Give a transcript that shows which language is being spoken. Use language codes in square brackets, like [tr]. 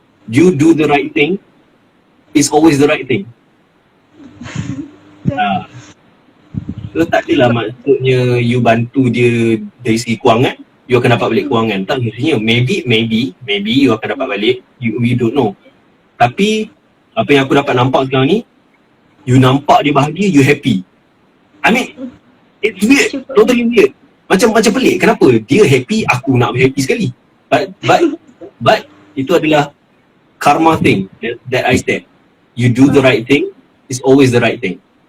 [en] You do the right thing, it's always the right thing. [ms] So tak adalah maksudnya you bantu dia dari segi kewangan, you akan dapat balik kewangan. Tak, maksudnya maybe you akan dapat balik, [en] you don't know. [ms] Tapi apa yang aku dapat nampak sekarang ni, you nampak dia bahagia, you happy. [en] I mean, it's weird, totally weird. [ms] Macam pelik, kenapa dia happy, aku nak happy sekali. [en] But [ms] itu adalah [en] karma thing that I said. You do the right thing, it's always the right thing.